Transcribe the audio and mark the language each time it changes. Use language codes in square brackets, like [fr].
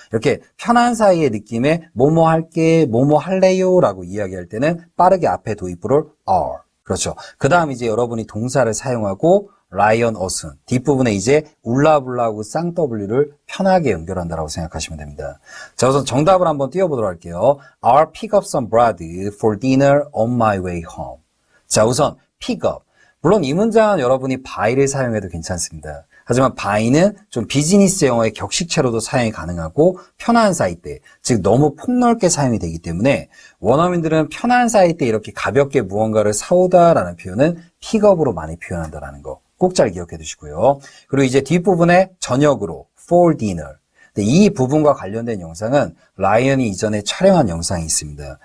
[ko] 이렇게 편한 사이의 느낌에 뭐뭐 할게, 뭐뭐 할래요 라고 이야기할 때는 빠르게 앞에 도입부를 are. 그렇죠. 그 다음 이제 여러분이 동사를 사용하고 라이언 어순 뒷부분에 이제 울라불라하고 쌍W를 편하게 연결한다라고 생각하시면 됩니다. 자, 우선 정답을 한번 띄워보도록 할게요. [en] I'll pick up some bread for dinner on my way home. [ko] 자, 우선 [en] pick up. [ko] 물론 이 문장은 여러분이 by를 사용해도 괜찮습니다. 하지만 by는 좀 비즈니스 영어의 격식체로도 사용이 가능하고 편한 사이 때, 즉 너무 폭넓게 사용이 되기 때문에 원어민들은 편한 사이 때 이렇게 가볍게 무언가를 사오다라는 표현은 픽업으로 많이 표현한다는 거 꼭 잘 기억해 두시고요. 그리고 이제 뒷부분에 저녁으로 [en] for dinner. [ko] 이 부분과 관련된 영상은 라이언이 이전에 촬영한 영상이 있습니다.